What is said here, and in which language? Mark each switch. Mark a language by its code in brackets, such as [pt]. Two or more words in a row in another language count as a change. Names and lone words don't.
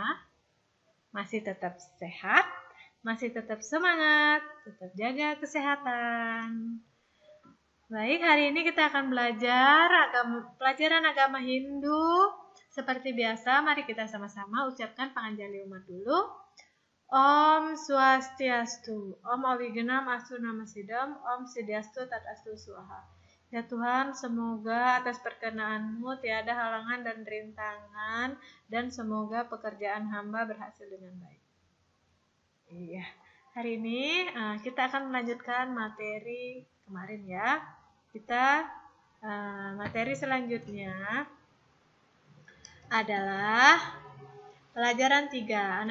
[id] Masih tetap sehat? Masih tetap semangat? Tetap jaga kesehatan. Baik, hari ini kita akan belajar pelajaran agama Hindu. Seperti biasa, mari kita sama-sama ucapkan panganjali umat dulu. [sa] Om Swastiastu, Om Awigenam Astu Namasidam, Om Siddhastu Tat Astu Swaha. [id] Ya Tuhan, semoga atas perkenan-Mu tiada halangan dan rintangan, dan semoga pekerjaan hamba berhasil dengan baik. Iya, hari ini kita akan melanjutkan materi kemarin ya. Materi selanjutnya adalah pelajaran 3.